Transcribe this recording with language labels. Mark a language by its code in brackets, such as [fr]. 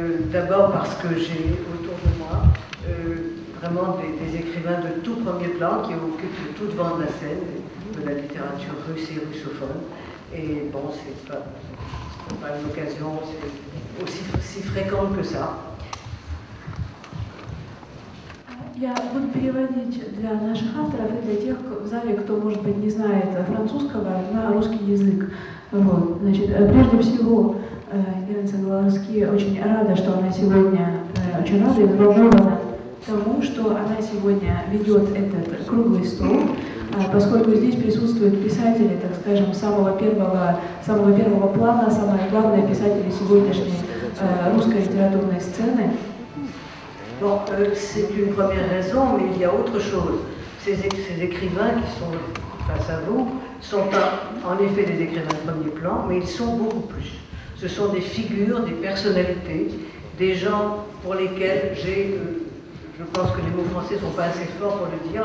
[fr] D'abord parce que j'ai autour de moi vraiment des écrivains de tout premier plan qui occupent tout devant de la scène de la littérature russe et russophone. Et bon, c'est pas une occasion aussi fréquente que ça. [ru] Я буду переводить для наших авторов и для тех в зале, кто, может быть, не знает французского, на русский язык. Вот. Значит, прежде всего, Ирина Сангаларски очень рада, что она сегодня, очень рада и взволнована тому, что она сегодня ведет этот круглый стол, поскольку здесь присутствуют писатели, так скажем, самого первого плана, самые главные писатели сегодняшней русской литературной сцены. [fr] Bon, c'est une première raison, mais il y a autre chose. Ces écrivains qui sont face à vous sont en effet des écrivains de premier plan, mais ils sont beaucoup plus. Ce sont des figures, des personnalités, des gens pour lesquels je pense que les mots français ne sont pas assez forts pour le dire.